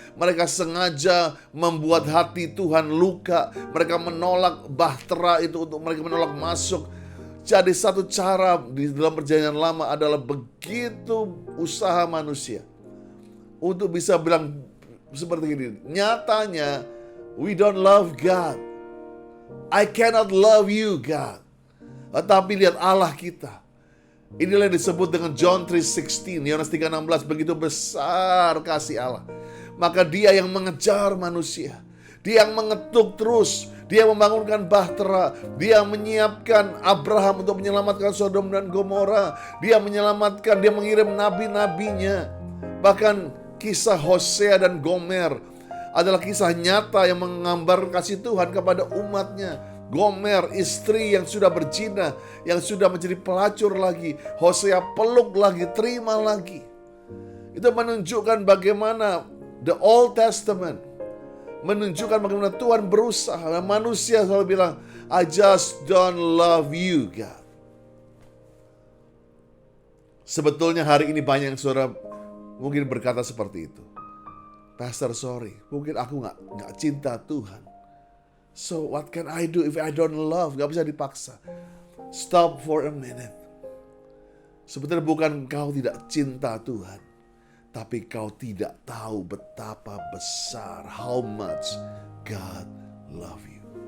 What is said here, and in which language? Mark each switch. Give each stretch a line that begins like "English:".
Indonesian: Mereka sengaja membuat hati Tuhan luka. Mereka menolak bahtera itu, untuk mereka menolak masuk. Jadi satu cara di dalam Perjanjian Lama adalah begitu usaha manusia untuk bisa bilang seperti ini. Nyatanya,
English: we don't love God. I cannot love you, God.
Indonesian: Tetapi lihat Allah kita. Inilah yang disebut dengan John 3:16, Yohanes 3:16, begitu besar kasih Allah. Maka Dia yang mengejar manusia, Dia yang mengetuk terus, Dia membangunkan bahtera, Dia menyiapkan Abraham untuk menyelamatkan Sodom dan Gomora, Dia menyelamatkan, Dia mengirim nabi-nabinya. Bahkan kisah Hosea dan Gomer adalah kisah nyata yang menggambar kasih Tuhan kepada umatnya. Gomer, istri yang sudah berzina, yang sudah menjadi pelacur lagi. Hosea peluk lagi, terima lagi. Itu menunjukkan bagaimana the Old Testament menunjukkan bagaimana Tuhan berusaha. Manusia selalu bilang,
English: I just don't love you, God.
Indonesian: Sebetulnya hari ini banyak yang saudara mungkin berkata seperti itu. Pastor, sorry, mungkin aku gak cinta Tuhan.
English: So what can I do if I don't love?
Indonesian: Gak bisa dipaksa.
English: Stop for a minute.
Indonesian: Sebetulnya bukan kau tidak cinta Tuhan, tapi kau tidak tahu betapa besar,
English: how much God love you.